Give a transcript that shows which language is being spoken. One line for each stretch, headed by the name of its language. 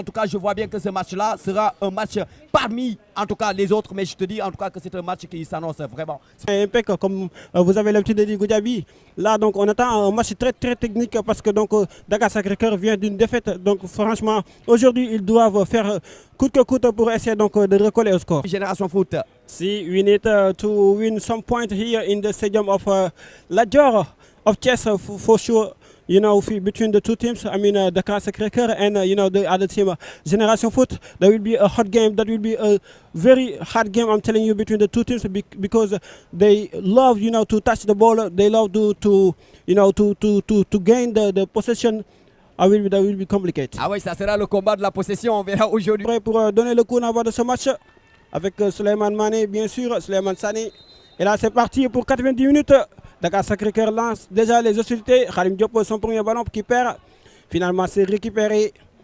French: En tout cas, je vois bien que ce match-là sera un match parmi, en tout cas, les autres. Mais je te dis, en tout cas, que c'est un match qui s'annonce vraiment. C'est impeccable, comme vous avez l'habitude de dire, Goudiaby. Là, donc, on attend un match très, très technique parce que donc, Dakar Sacré-Cœur vient d'une défaite. Donc, franchement, aujourd'hui, ils doivent faire coûte que coûte pour essayer donc, de recoller au score. Génération Foot.
English: See, we need to win some points here in the stadium of Ladior. Of chess, for sure, you know, between the two teams, I mean, Dakar Sacré-Cœur and, you know, the other team, Génération Foot, there will be a hot game. That will be a very hard game, I'm telling you, between the two teams because they love, you know, to touch the ball. They love to you know, to gain the possession. That will be complicated.
French: Ah oui, ça sera le combat de la possession, on verra aujourd'hui. Pour donner le coup d'envoi de ce match, avec Souleymane Mané, bien sûr, Souleymane Sané. Et là, c'est parti pour 90 minutes. Dakar Sacré-Cœur lance déjà les hostilités. Khalim Diop, son premier ballon qui perd. Finalement, c'est récupéré.